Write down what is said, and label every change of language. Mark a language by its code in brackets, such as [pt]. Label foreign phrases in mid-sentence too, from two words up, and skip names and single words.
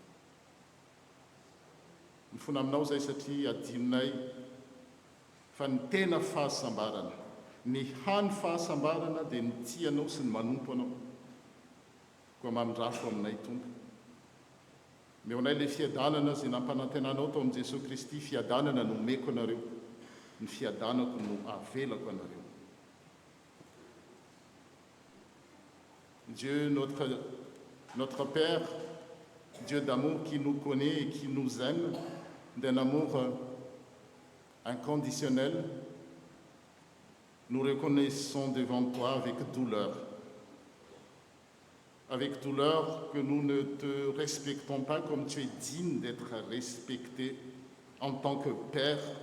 [mg] Mifona aminao izay satria adinonay fa ny tena fahasambarana, ny hany fahasambarana dia ny tianao sy ny manompo anao koa mamindrafo aminay tompo. Meonay ilay fiadanana izay nampanantenanao tao amin'i Jesosy Kristy, fiadanana no omeko anareo, ny fiadanako no avelako anareo. [fr] Dieu, notre Père, Dieu d'amour qui nous connaît et qui nous aime, d'un amour inconditionnel, nous reconnaissons devant toi avec douleur que nous ne te respectons pas comme tu es digne d'être respecté en tant que Père.